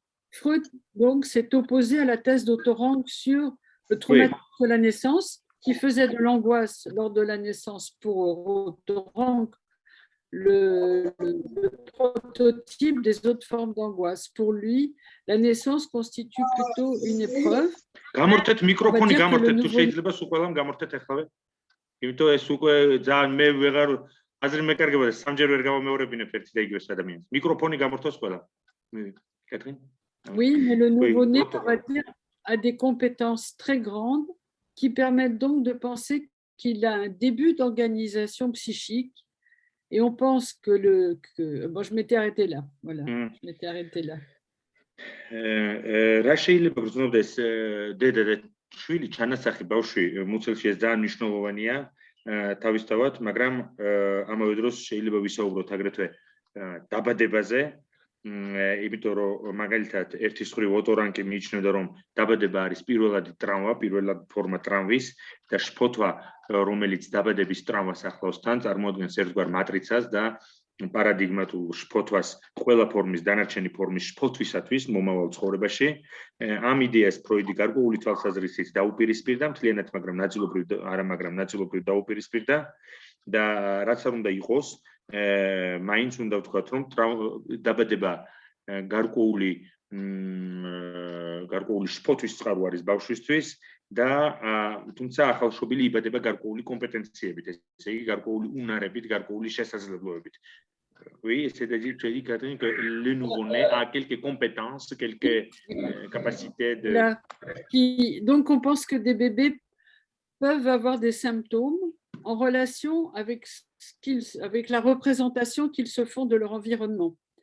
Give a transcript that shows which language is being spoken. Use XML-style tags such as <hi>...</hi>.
<fr>Freud, donc, s'est opposé à la thèse d'Otto sur le traumatisme de la naissance, qui faisait de l'angoisse lors de la naissance pour Otto le prototype des autres formes d'angoisse. Pour lui, la naissance constitue plutôt une épreuve.</fr> <ka>გამორთეთ მიკროფონი გამორთეთ თუ შეიძლება სულ ყველამ გამორთეთ ახლა. იმიტომ ეს უკვე ძალიან მე ვეღარ აზრი მეკარგება სამჯერ ვერ გავამეორებინებ ერთი და იგივეს ადამიანს. მიკროფონი გამორთოს ყველა. Catherine?</ka> <fr>Oui, mais le nouveau-né, on va dire, a des compétences très grandes qui permettent donc de penser qu'il a un début d'organisation psychique. Et on pense que bon, je m'étais arrêtée là. Voilà, je m'étais arrêtée là.</fr> <ka>რა შეიძლება გრძნობდეს დედა და შვილი ჩანასახი ბავშვი მუცელში ეს ძალიან მნიშვნელოვანია თავისთავად, მაგრამ ამავე დროს შეიძლება ვისაუბროთ აგრეთვე დაბადებაზე, იმიტომ რომ მაგალითად ერთის მხრივ ოტორანკი მიიჩნევდა რომ დაბადება არის პირველადი ტრავმა, პირველადი ფორმა ტრავმის და შფოთვა, რომელიც დაბადების ტრავმას ახლავს თან, წარმოადგენს ერთგვარ მატრიცას და პარადიგმატულ შფოთვას ყველა ფორმის დანარჩენი ფორმის შფოთვისათვის მომავალ ცხოვრებაში. ამ იდეას ფროიდი გარკვეული თვალსაზრისით დაუპირისპირდა, მთლიანად, მაგრამ ნაწილობრივ დაუპირისპირდა და რაც არ უნდა იყოს, მაინც უნდა ვთქვათ, რომ დაბადება გარკვეული შფოთვის წყარო არის ბავშვისთვის და თუმცა ახალშობილი იბადება გარკვეული კომპეტენციებით, ესე იგი გარკვეული უნარებით, გარკვეული შესაძლებლობებით.</ka> <fr>Oui, c'est-à-dire que le nouveau-né a quelques compétences, quelques capacités de... Donc, on pense que des bébés peuvent avoir des symptômes en relation avec la représentation qu'ils se font de leur environnement.</fr>